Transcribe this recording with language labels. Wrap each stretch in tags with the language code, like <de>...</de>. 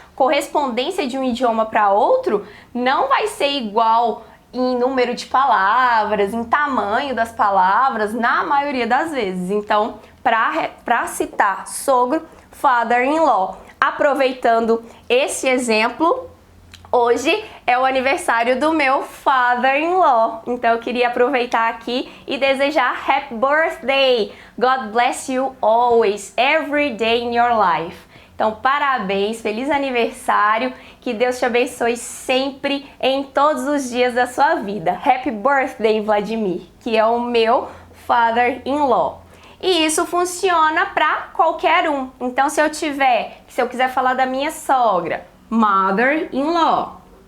<pt>Correspondência de um idioma para outro não vai ser igual em número de palavras, em tamanho das palavras, na maioria das vezes. Então, para citar sogro, father-in-law. Aproveitando esse exemplo, hoje é o aniversário do meu father-in-law. Então eu queria aproveitar aqui e desejar</pt> <en>happy birthday. God bless you always, every day in your life.</en> <pt>Então parabéns, feliz aniversário, que Deus te abençoe sempre em todos os dias da sua vida.</pt> <en>Happy birthday,</en> <pt>Vladimir, que é o meu father-in-law. E isso funciona para qualquer um. Então se eu quiser falar da minha sogra, mother-in-law.</pt>